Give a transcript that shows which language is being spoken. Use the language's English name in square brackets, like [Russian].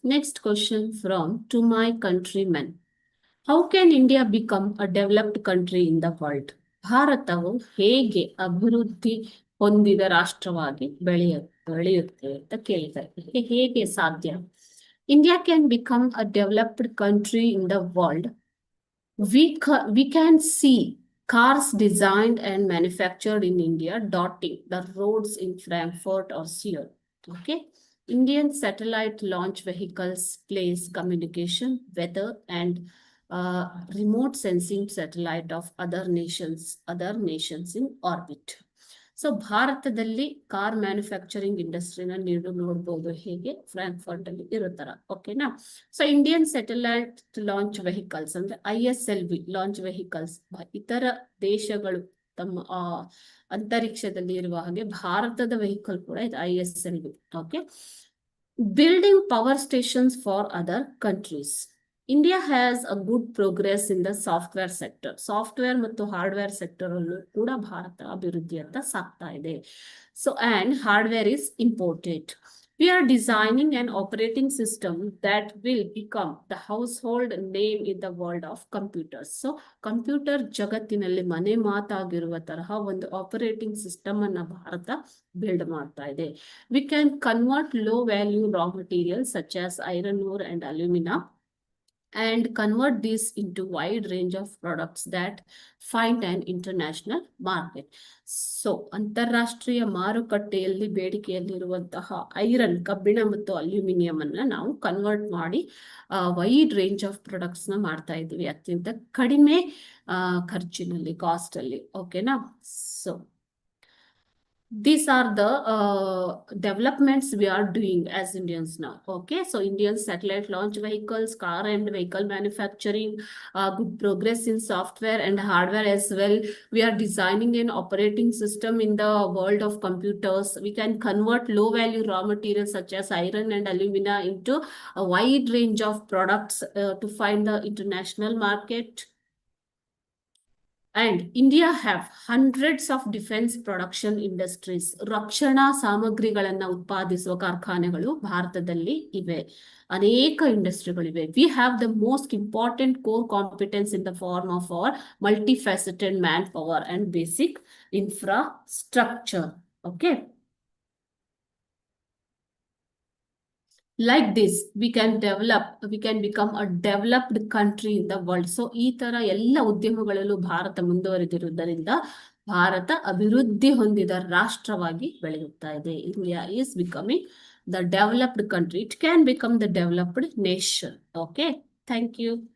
[English] Next question from To My Countrymen. How can India become a developed country in the world? [Kannada] ಭಾರತವು ಹೇಗೆ ಅಭಿವೃದ್ಧಿ ಹೊಂದಿದ ರಾಷ್ಟ್ರವಾಗಿ ಬೆಳೆಯುತ್ತೆ ಅಂತ ಕೇಳಿದ್ದಾರೆ. ಹೇಗೆ ಸಾಧ್ಯ? [English] India can become a developed country in the world. We can see cars designed and manufactured in India dotting the roads in Frankfurt or Seoul. Okay. Indian satellite launch vehicles place communication, weather, and remote sensing satellite of other nations in orbit. [Kannada] So ಭಾರತದಲ್ಲಿ car manufacturing ಇಂಡಸ್ಟ್ರಿನ ನೀವು ನೋಡ್ಬೋದು ಹೇಗೆ Frankfurt ಅಲ್ಲಿ ಇರೋ ತರ. ಓಕೆನಾ? So Indian satellite launch vehicles ಅಂದ್ರೆ ISLV launch vehicles ಇತರ ದೇಶಗಳು ತಮ್ಮ ಅಂತರಿಕ್ಷದಲ್ಲಿ ಇರುವ ಹಾಗೆ ಭಾರತದ ವೆಹಿಕಲ್ ಕೂಡ ಇದು ISLV. Okay. [English] Building power stations for other countries. India has a good progress in the software sector. [Kannada] Software ಮತ್ತು ಹಾರ್ಡ್ವೇರ್ ಸೆಕ್ಟರ್ ಅಲ್ಲೂ ಕೂಡ ಭಾರತ ಅಭಿವೃದ್ಧಿಯತ್ತ ಸಾಗ್ತಾ ಇದೆ. [English] So and hardware is imported. We are designing an operating system that will become the household name in the world of computers. [Kannada] So computer ಜಗತ್ತಿನಲ್ಲಿ ಮನೆ ಮಾತಾಗಿರುವ ತರಹ ಒಂದು ಆಪರೇಟಿಂಗ್ ಸಿಸ್ಟಮ್ ಅನ್ನ ಭಾರತ ಬಿಲ್ಡ್ ಮಾಡ್ತಾ ಇದೆ. [English] We can convert low value raw materials such as iron ore and alumina and convert this into wide range of products that find an international market. [Kannada] So ಅಂತಾರಾಷ್ಟ್ರೀಯ ಮಾರುಕಟ್ಟೆಯಲ್ಲಿ ಬೇಡಿಕೆಯಲ್ಲಿರುವಂತಹ iron, ಕಬ್ಬಿಣ ಮತ್ತು aluminium ಅನ್ನ ನಾವು convert ಮಾಡಿ [English] wide range of products [Kannada] ನ ಮಾಡ್ತಾ ಇದ್ದೀವಿ ಅತ್ಯಂತ ಕಡಿಮೆ ಖರ್ಚಿನಲ್ಲಿ, ಕಾಸ್ಟ್ ಅಲ್ಲಿ. ಓಕೆನಾ? [English] So these are the developments we are doing as Indians now. Okay, so Indian satellite launch vehicles, car and vehicle manufacturing, good progress in software and hardware as well. We are designing an operating system in the world of computers. We can convert low value raw materials such as iron and alumina into a wide range of products to find the international market. And India have hundreds of defense production industries. [Kannada] ರಕ್ಷಣಾ ಸಾಮಗ್ರಿಗಳನ್ನ ಉತ್ಪಾದಿಸುವ ಕಾರ್ಖಾನೆಗಳು ಭಾರತದಲ್ಲಿ ಇವೆ. ಅನೇಕ ಇಂಡಸ್ಟ್ರಿಗಳಿವೆ. [English] We have the most important core competence in the form of our multifaceted manpower and basic infrastructure. Okay. Like this, we can become a developed country in the world. [Kannada] So ಈ ತರ ಎಲ್ಲ ಉದ್ಯಮಗಳಲ್ಲೂ ಭಾರತ ಮುಂದುವರೆದಿರುವುದರಿಂದ ಭಾರತ ಅಭಿವೃದ್ಧಿ ಹೊಂದಿದ ರಾಷ್ಟ್ರವಾಗಿ ಬೆಳೆಯುತ್ತಾ ಇದೆ. [English] India is becoming the developed country. It can become the developed nation. Okay, thank you.